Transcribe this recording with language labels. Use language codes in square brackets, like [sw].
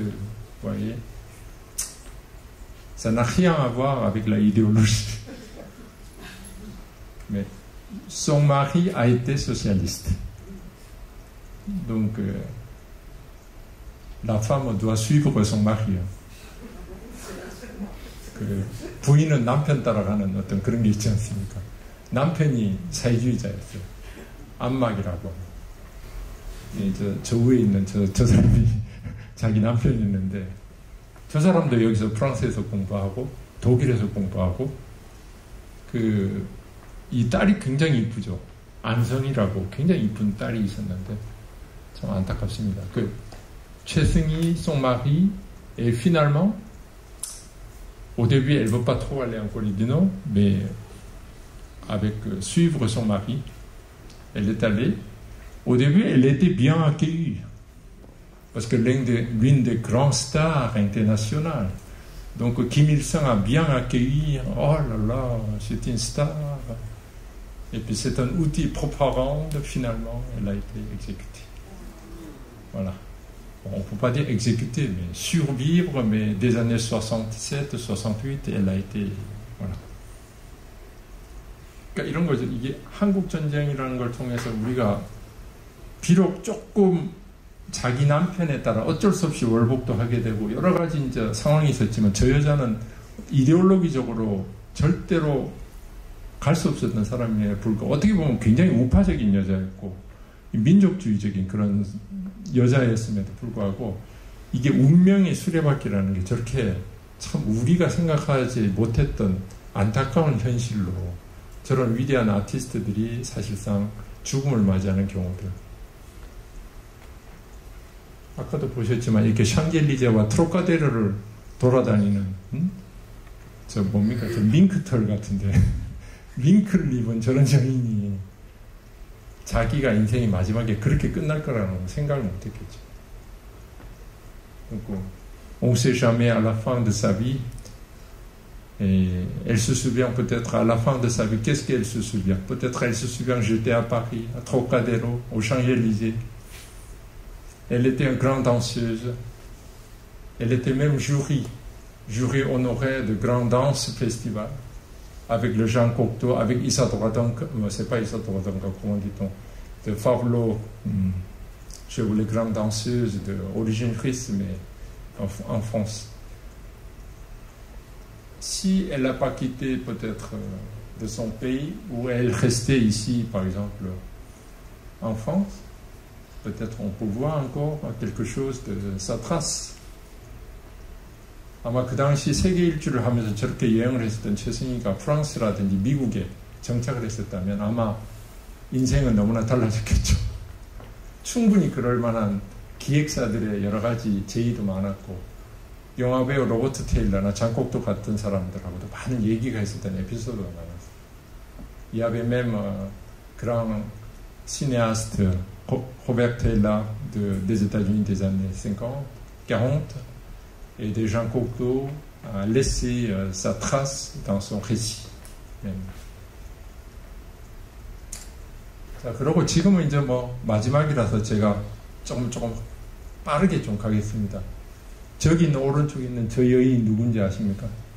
[fr] Vous voyez, ça n'a rien à voir avec la idéologie. Mais son mari a été socialiste. Donc, la femme doit suivre son mari. [ko] 그 부인은 남편 따라가는 어떤 그런 게 있지 않습니까? 남편이 사회주의자였어요. 안막이라고. 저 위에 있는 저 사람이 자기 남편이었는데 저 사람도 여기서 프랑스에서 공부하고 독일에서 공부하고 이 딸이 굉장히 이쁘죠. 안성이라고 굉장히 이쁜 딸이 있었는데 참 안타깝습니다. [fr] 최승희, son mari, et finalement, au début, elle ne veut pas trop aller en Corée du Nord, mais avec suivre son mari, elle est allée. Au début, elle était bien accueillie, parce que l'une des grandes stars internationales. Donc, Kim Il-sung a bien accueilli. Oh là là, c'est une star. Et puis, c'est un outil propagande. Finalement, elle a été exécutée. Voilà. Bon, on ne peut pas dire exécutée, mais survivre, mais des années 67, 68, elle a été, voilà. [ko] 그러니까 이런 거죠. 이게 한국 전쟁이라는 걸 통해서 우리가 비록 조금 자기 남편에 따라 어쩔 수 없이 월복도 하게 되고 여러 가지 이제 상황이 있었지만 저 여자는 이데올로기적으로 절대로 갈 수 없었던 사람에 불구하고 어떻게 보면 굉장히 우파적인 여자였고 민족주의적인 그런 여자였음에도 불구하고 이게 운명의 수레바퀴라는 게 저렇게 참 우리가 생각하지 못했던 안타까운 현실로 저런 위대한 아티스트들이 사실상 죽음을 맞이하는 경우들. 아까도 보셨지만 이렇게 샹젤리제와 트로카데르를 돌아다니는 저 뭡니까? 저 밍크털 같은데 밍크를 입은 저런 여인이 자기가 인생이 마지막에 그렇게 끝날 거라는 생각을 못했겠죠. [fr] Donc, on ne sait jamais à la fin de sa vie. Et elle se souvient peut-être à la fin de sa vie. Qu'est-ce qu'elle se souvient? Peut-être elle se souvient, j'étais à Paris, à Trocadéro, aux Champs-Élysées. Elle était une grande danseuse. Elle était même jury honoré de grands danses festivals, avec le Jean Cocteau, avec Isadora Duncan, c'est pas Isadora Duncan, comment dit-on, de Fablo, chez les grandes danseuses d'origine russe, mais en France. Si elle n'a pas quitté peut-être de son pays, ou elle restait ici, par exemple, en France, peut-être on peut voir encore quelque chose de sa trace. [ko] 아마 그 당시 세계 일주를 하면서 저렇게 여행을 했었던 최승희가 프랑스라든지 미국에 정착을 했었다면 아마 인생은 너무나 달라졌겠죠. 충분히 그럴 만한 기획사들의 여러 가지 제의도 많았고, 영화배우 로버트 테일러나 장콕도 같은 사람들하고도 많은 얘기가 있었던 에피소드가 많았어요. [fr] Il y avait même grand cinéaste Robert Taylor des États-Unis des années 50, 40, et de Jean Cocteau a laissé sa trace dans son récit même. [ko] 자, 그러고 지금은 이제 뭐 마지막이라서 제가 조금 빠르게 좀 가겠습니다. 저기 있는 오른쪽에 있는 저 여인 누군지 아십니까?